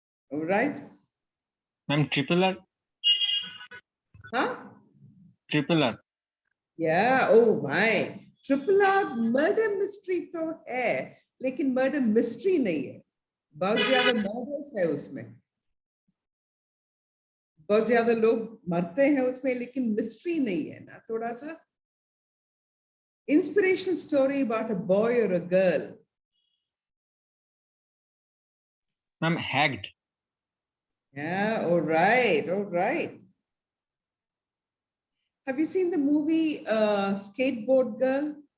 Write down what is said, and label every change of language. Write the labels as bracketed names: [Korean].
[English] All right. Ma'am, triple R. Huh? Triple R. Yeah. Oh my. [Hindi] Triple R murder mystery तो है, लेकिन murder mystery नहीं है. बहुत ज़्यादा murders है उसमें. बहुत ज़्यादा लोग मरते हैं उसमें, लेकिन mystery नहीं है ना, थोड़ा सा. [English] Inspirational story about a boy or a girl. Ma'am, Hacked. Yeah, all right, all right. Have you seen the movie Skateboard Girl?